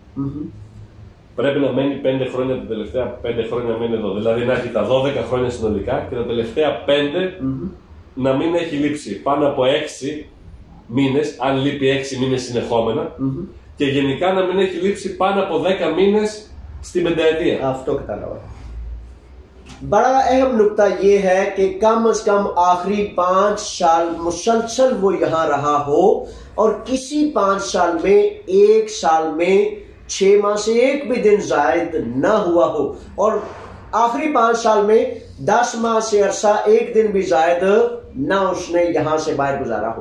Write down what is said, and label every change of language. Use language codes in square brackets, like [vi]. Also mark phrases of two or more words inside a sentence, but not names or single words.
[el] Πρέπει να μένει 5 χρόνια, τα τελευταία 5 χρόνια να μένει εδώ. Δηλαδή να έχει τα 12 χρόνια συνολικά και τα τελευταία 5 να μην έχει λείψει πάνω από 6 μήνες, αν λείπει 6 μήνες συνεχόμενα, και γενικά να μην έχει λείψει πάνω από 10 μήνες στην πενταετία. Αυτό κατάλαβα. [ur] بڑا اہم نکتہ یہ ہے کہ کم سے کم آخری 5 سال مسلسل وہ یہاں رہا ہو، اور کسی 5 سال میں 1 سال میں 6 ماہ سے 1 بھی دن زائد نہ ہوا ہو، اور آخری 5 سال میں 10 ماہ سے عرصہ 1 دن بھی زائد نہ اس نے یہاں سے باہر گزارا ہو.